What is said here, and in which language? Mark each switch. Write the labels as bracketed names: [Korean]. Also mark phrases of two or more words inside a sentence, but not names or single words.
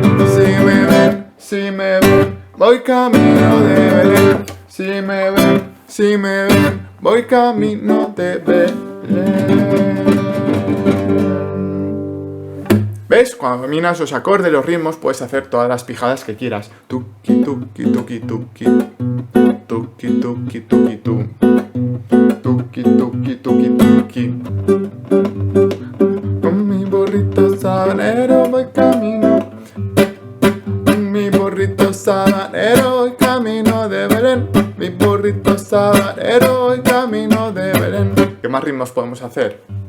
[Spanish] Si me ven, voy camino de Belén. Si me ven, voy camino de Belén. ¿Ves? Cuando dominas los acordes, los ritmos, puedes hacer todas las pijadas que quieras. Tuki, tuki, tuki, tuki. Tuki, tuki, tuki, tu. Tuki, tuki, tuki, tuki. Con mi burrito sabanero voy camino. Mi burrito sabanero voy camino de Belén. Mi burrito sabanero voy camino de Belén. ¿Qué más ritmos podemos hacer?